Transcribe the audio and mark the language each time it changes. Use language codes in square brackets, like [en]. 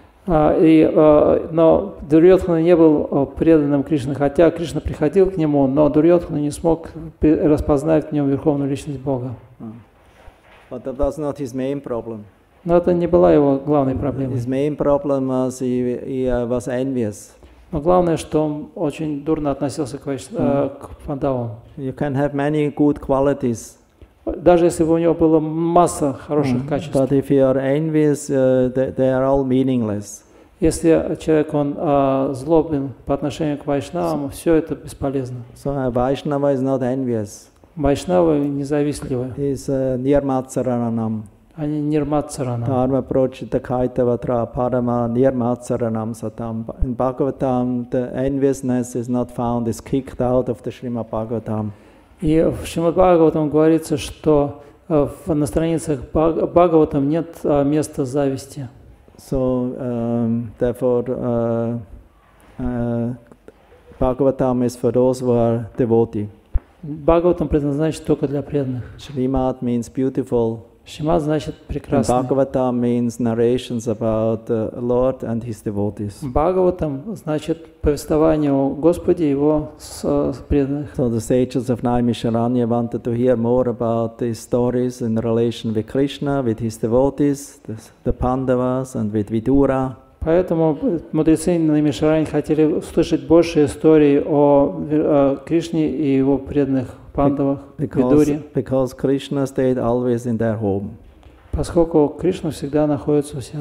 [ru] Но Дурьодхана не был преданным Кришне, хотя Кришна приходил к нему, но Дурьодхана не смог распознать в нем верховную личность Бога. [en] But that was not his main problem. [ru] Но это не была его главной проблемой. [en] His main problem was he was envious. [ru] Но главное, что он очень дурно относился к пандавам. [en] You can have many good qualities. [ru] Даже если бы у него была масса хороших качеств. [en] But if you are envious, they are all meaningless. [ru] Если человек он злобен по отношению к вайшнавам, все это бесполезно. [en] So a Vaishnava is not envious. [ru] Вайшнавы независтливы. [en] He is nirmatsaranam. [ru] Они нирматсаранам. [sa] Dharma prochita kaitavatra parama nirmatsaranam satam. [en] In Bhagavatam, the enviousness is not found, is kicked out of the Srimad Bhagavatam. [ru] И в Шримад Бхагаватам говорится, что на страницах Бхагаватам нет места зависти. [en] So, therefore, Bhagavatam is for those who are devotee. [ru] Бхагаватам предназначен только для преданных. [en] Shrimad means beautiful. [ru] Шримад значит прекрасный. [en] Bhagavatam means narrations about the Lord and His devotees. [ru] Бхагаватам значит повествование о Господе и Его преданных. [en] So the sages of Naimisharanya wanted to hear more about these stories in relation with Krishna, with His devotees, the Pandavas, and with Vidura. [ru] Поэтому мудрецы Наймишарани хотели услышать больше историй о Кришне и его преданных пандавах, Видуре. [en] Because Krishna stayed always in their home. [ru] Поскольку Кришна всегда находится у себя